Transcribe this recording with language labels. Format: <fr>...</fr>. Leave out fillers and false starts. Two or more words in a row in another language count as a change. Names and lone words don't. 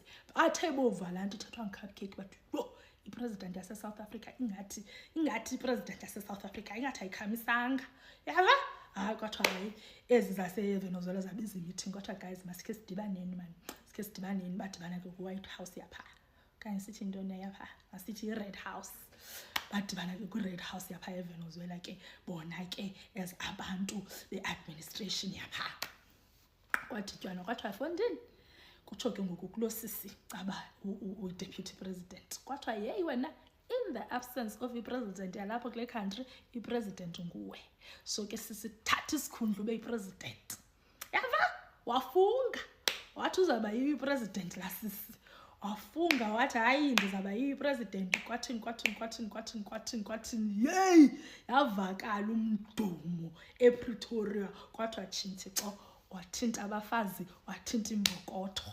<xh>Athe bova laa nto ithethwa ngecupcake bathi yho ipresident yase-South Africa ingathi ipresident yase-South Africa ingathi ayikhamisanga. Yaba hayi kwathiwa hayi ezi zaseVenezuela zabiza imeeting kwathiwa guys masikhe sidibaneni mani, sikhe sidibaneni. Badibana ke kwi-</xh> <en>White House</en> <xh>yapha okanye sithi intoni yapha, masithi i-</xh> <en>Red House.</en> <xh>Badibana ke kwi-</xh> <en>Red House</en> <xh>yapha eVenezuela ke bona ke as abantu be-administration yapha. Kwadityanwa kwathiwa fondini kutsho ke ngoku kulo sisi caba u-deputy president kwathiwa yeyi wena</xh> <en>in the absence of</en> <xh>i-president yalapho kule country i-president nguwe, so ke sisithatha isikhundla ube yi-president. Yava wafunga wathi uzawuba yi-president la sisi, wafunga wathi hayi ndizawuba yi-president kwathini yeyi yavakala umdumo ePretoria kwathiwa tshintixo wathinta abafazi wathinta imbokotho.</xh>